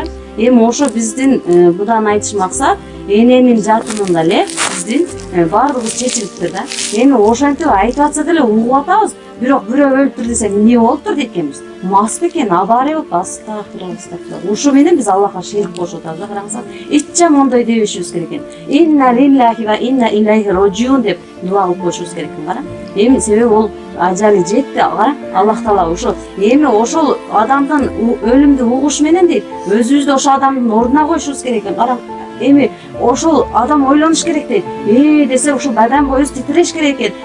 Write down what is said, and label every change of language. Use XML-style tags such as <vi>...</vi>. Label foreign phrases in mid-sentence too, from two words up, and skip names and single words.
<ky>Эми ошо биздин будан айтыш максат эненин жатынында эле биздин баардыгыбыз чечилиптир да. Эми ошентип айтып атса деле угуп атабыз. Бирок бирөө өлүптүр десек эмне болуптур дейт экенбиз. Мас бекен, абаре болуп астагфиралла. Ушу менен биз Аллахка шерик кошуп атабыз да, караңыздар. Эч мондой дебешибиз керек экен.</ky> <ar>إنا لله وإنا إليه راجعون</ar> <ky>деп дуа кылып коюшубуз керек экен кара. Эми себеби ол ажалы жетти кара. Аллах таала ошо эми ошол адамдын өлүмдү угуш менен дейт, өзүбүздү ошо адамдын ордуна коюшубуз керек экен кара. Эми ошол адам ойлонуш керек дейт. Десе ошо бадан боюбуз титиреш керек экен.</ky>